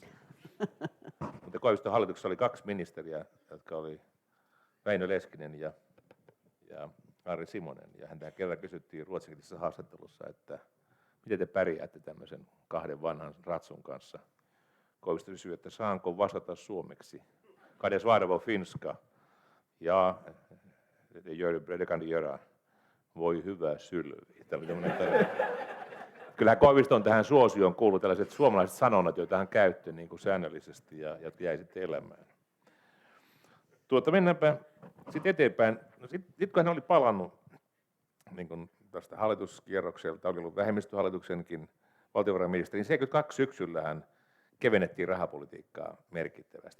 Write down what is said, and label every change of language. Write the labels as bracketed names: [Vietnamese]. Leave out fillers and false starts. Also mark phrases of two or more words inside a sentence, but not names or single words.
[Finnish] Mutta Koiviston hallituksessa oli 2 ministeriä, jotka oli Väinö Leskinen ja Arri Simonen, ja häntä kerran kysyttiin ruotsinkielisessä haastattelussa, että miten te pärjäätte tämmöisen 2 vanhan ratsun kanssa. Koivisto kysyi, että saanko vastata suomeksi. [Swedish] Kades varvo finska. Ja det kan du göra. [Finnish] Voi hyvä sylvi. Kyllähän Koivisto on tähän suosioon kuullut tällaiset suomalaiset sanonnat, joita hän käytti niin kuin säännöllisesti ja jäi sitten elämään. Mennäänpä sitten eteenpäin. No sitten kun hän oli palannut niin kuin tästä hallituskierrokselta, oli ollut vähemmistöhallituksenkin valtiovarainministeri, niin 72 syksyllä hän kevennettiin rahapolitiikkaa merkittävästi.